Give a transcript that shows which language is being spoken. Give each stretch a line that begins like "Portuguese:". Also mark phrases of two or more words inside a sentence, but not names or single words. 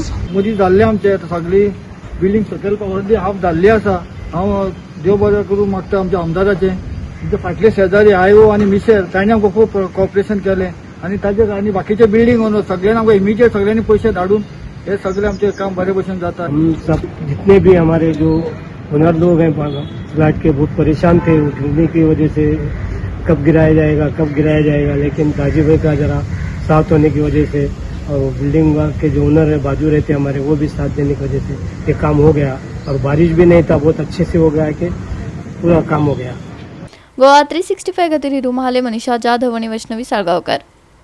Konkani: मदीं जाल्ले आमचे सगळी बिल्डिंग सकयल
English: already half
Konkani: जाल्ली आसा। हांव देव बरें करूं मागता आमच्या आमदाराचें, म्हणजे फाटले शेजारी IO आनी मिसेर तांणी आमकां खूब कॉपरेशन केलें आणि ताजेर आनी बाकीचे
English: building owner
Konkani: सगळ्यांनी आमकां इमिजिएट सगळ्यांनी पयशे धाडून ये सगळे आमचे काम बड़े भशेन जाता।
Hindi: हम सब जितने भी हमारे जो ओनर लोग हैं फ्लैट के बहुत परेशान थे उठने की वजह से, कब गिराया जाएगा, लेकिन गाजी भाई का जरा साथ होने की वजह से और बिल्डिंग के जो ओनर है बाजू रहते हमारे वो भी साथ देने की वजह से ये काम हो गया और बारिश भी नहीं था, बहुत अच्छे से हो गया कि पूरा काम हो गया।
Konkani: गोवा 365 खातीर हिरू महाले, मनीषा जाधव आणि वैष्णवी साळगावकर।